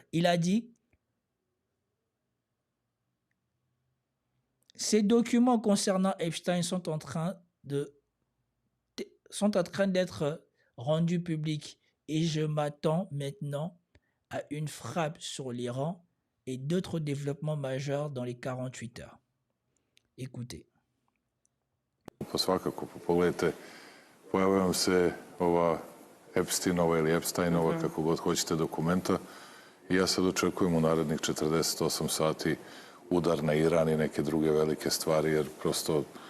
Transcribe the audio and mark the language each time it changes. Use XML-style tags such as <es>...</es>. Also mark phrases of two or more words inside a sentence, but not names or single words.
<fr>Il a dit « Ces documents concernant Epstein sont en train d'être rendus publics et je m'attends maintenant à une frappe sur l'Iran et d'autres développements majeurs dans les 48 heures. » Écoutez.</fr> <sr>Pa svakako, pogledajte, pojavaju vam se ova Epsteinova ili Epsteinova, kako god hoćete, dokumenta i ja sad očekujem u narednih 48 sati udar na Iran i neke druge velike stvari, jer prosto...</sr>